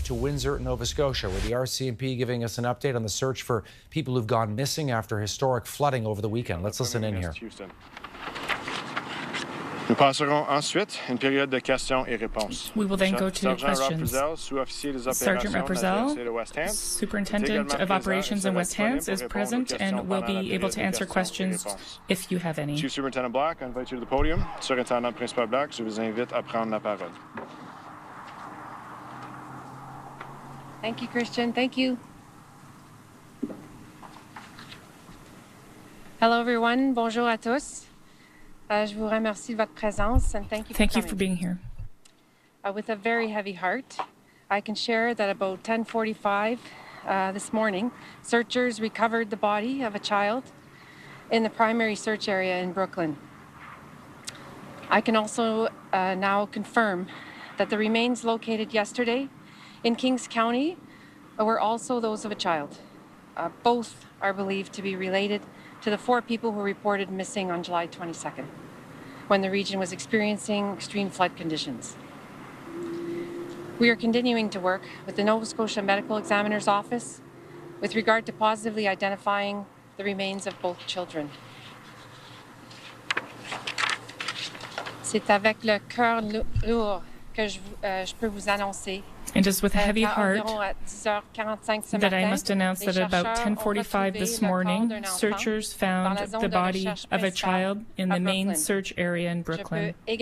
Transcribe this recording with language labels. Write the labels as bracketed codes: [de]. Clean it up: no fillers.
[en] to Windsor, Nova Scotia, where the RCMP giving us an update on the search for people who've gone missing after historic flooding over the weekend. Let's listen in here. [fr] Nous passerons ensuite une période de questions et réponses. [en] We will then go to questions. Sergeant Rappersel, Superintendent of Operations in West Hants, is present and will be able to answer questions if you have any. Chief Superintendent Black, I invite you to the podium. Superintendent Principal Black, [fr] je vous invite à prendre la parole. [en] Thank you, Christian. Thank you. Hello, everyone. [fr] Bonjour à tous. Je vous remercie de votre présence [en] and thank you for being here. With a very heavy heart, I can share that about 10:45 this morning, searchers recovered the body of a child in the primary search area in Brooklyn. I can also now confirm that the remains located yesterday in Kings County were also those of a child. Both are believed to be related to the 4 people who reported missing on July 22nd, when the region was experiencing extreme flood conditions. We are continuing to work with the Nova Scotia Medical Examiner's Office with regard to positively identifying the remains of both children. [fr] C'est avec le cœur lourd que je peux vous annoncer. [en] It is with a heavy heart that I must announce that at about 10:45 this morning, searchers found the body of a child in the main search area in Brooklyn.